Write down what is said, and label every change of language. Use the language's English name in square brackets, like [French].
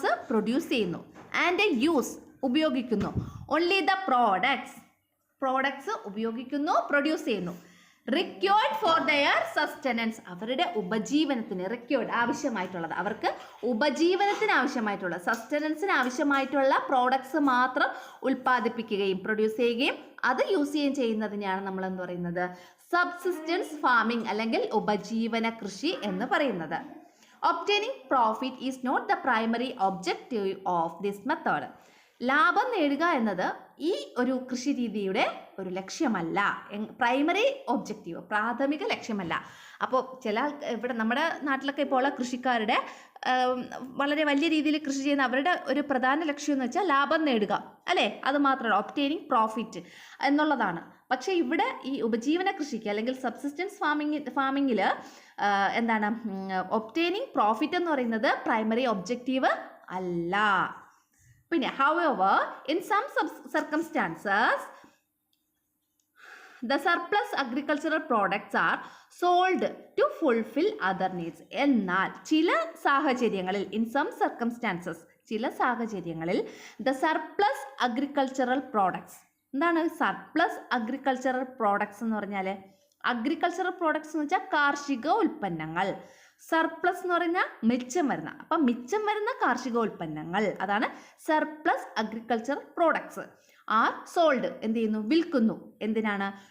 [Malayalam] Produce ചെയ്യുന്നു and use ഉപയോഗിക്കുന്നു only the products ഉപയോഗിക്കുന്നു, പ്രൊഡ്യൂസ് ചെയ്യുന്നു റിക്വയർഡ് ഫോർ ദെയർ സസ്റ്റനൻസ്, അവരുടെ ഉപജീവനത്തിന്, റിക്വയർഡ് ആവശ്യമായിട്ടുള്ളത്, അവർക്ക് ഉപജീവനത്തിന് ആവശ്യമായിട്ടുള്ള, സസ്റ്റനൻസിന് ആവശ്യമായിട്ടുള്ള പ്രോഡക്ട്സ് മാത്രം ഉൽപ്പാദിപ്പിക്കുകയും പ്രൊഡ്യൂസ് ചെയ്യുകയും അത് യൂസ് ചെയ്യുകയും ചെയ്യുന്നതിനെയാണ് നമ്മൾ എന്ത് പറയുന്നത്, സബ്സിസ്റ്റൻസ് ഫാമിംഗ് അല്ലെങ്കിൽ ഉപജീവന കൃഷി എന്ന് പറയുന്നത്. [English] Obtaining profit is not the primary objective of this method. [Malayalam] ലാഭം നേടുക എന്നത് ഈ ഒരു കൃഷി രീതിയുടെ ഒരു ലക്ഷ്യമല്ല, പ്രൈമറി ഒബ്ജക്റ്റീവ്, പ്രാഥമിക ലക്ഷ്യമല്ല. അപ്പോൾ ചില ഇവിടെ നമ്മുടെ നാട്ടിലൊക്കെ ഇപ്പോൾ ഉള്ള കൃഷിക്കാരുടെ വളരെ വലിയ രീതിയിൽ കൃഷി ചെയ്യുന്ന അവരുടെ ഒരു പ്രധാന ലക്ഷ്യം എന്ന് വെച്ചാൽ ലാഭം നേടുക, അല്ലേ? അത് മാത്രമല്ല, ഒബ്റ്റെയിനിങ് പ്രോഫിറ്റ് എന്നുള്ളതാണ്. പക്ഷേ ഇവിടെ ഈ ഉപജീവന കൃഷിക്ക് അല്ലെങ്കിൽ സബ്സിസ്റ്റൻസ് ഫാമിങ്ങിൽ എന്താണ്, ഒബ്റ്റെയിനിങ് പ്രോഫിറ്റ് എന്ന് പറയുന്നത് പ്രൈമറി ഒബ്ജക്റ്റീവ് അല്ല. [English] പിന്നെ however in some circumstances the surplus agricultural products are sold to fulfill other needs. [Malayalam] എന്നാൽ ചില സാഹചര്യങ്ങളിൽ [English] in some circumstances [Malayalam] ചില സാഹചര്യങ്ങളിൽ [English] the surplus agricultural products, [Malayalam] എന്താണ് സർപ്ലസ് അഗ്രികൾച്ചറൽ പ്രോഡക്ട്സ് എന്ന് പറഞ്ഞാൽ? അഗ്രികൾച്ചറൽ പ്രോഡക്ട്സ് എന്ന് വെച്ചാൽ കാർഷിക ഉൽപ്പന്നങ്ങൾ, സർപ്ലസ് എന്ന് പറഞ്ഞാൽ മിച്ചം വരുന്ന, അപ്പം മിച്ചം വരുന്ന കാർഷിക ഉൽപ്പന്നങ്ങൾ, അതാണ് surplus agriculture products are sold, എന്ത് ചെയ്യുന്നു, വിൽക്കുന്നു. എന്തിനാണ്?